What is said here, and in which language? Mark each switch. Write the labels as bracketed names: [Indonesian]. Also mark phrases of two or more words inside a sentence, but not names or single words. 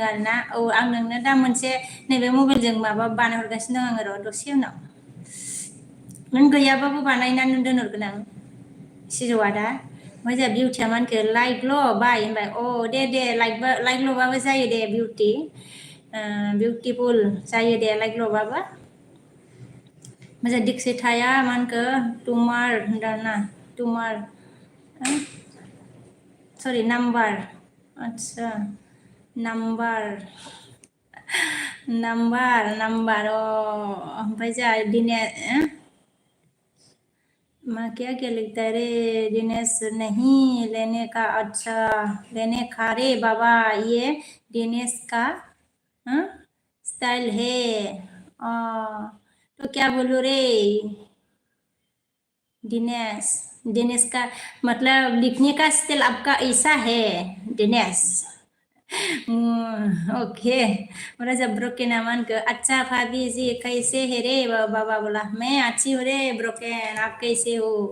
[Bodo] आरोना औ आं नोंनो दा मोनसे नैबे मबाइलजों माबा बानायहरगासिनो दं आङो र' दसे उनाव नों गैयाबाबो बानायनानै दोनहरगोन आं सिजौआ दा ओमफ्राय जोंहा बिउटिया मा होनखो लाइकल' बाय होनबाय दे लाइकल'बाबो जायो दे बिउटिफुल जायो दे लाइकल'बाबो मोजां दिक्सिताया मा होनखो तुमार होनदों ना तुमार [Assamese] सरि नाम्बार आच्छा नाम्बार [Hindi] ओमफ्राय जोंहा दिने मैं क्या लिखता है रे दिनेश नहीं लेने का अच्छा लेने का रे बाबा ये दिनेश का स्टाइल है तो क्या बोलूं रे दिनेश का मतलब लिखने का स्टाइल आपका ऐसा है दिनेश ओके मेरा जब ब्रोकन अमन को अच्छा भाभी जी कैसे है रे बाबा बोला मैं अच्छी हूँ रे ब्रोकन आप कैसे हो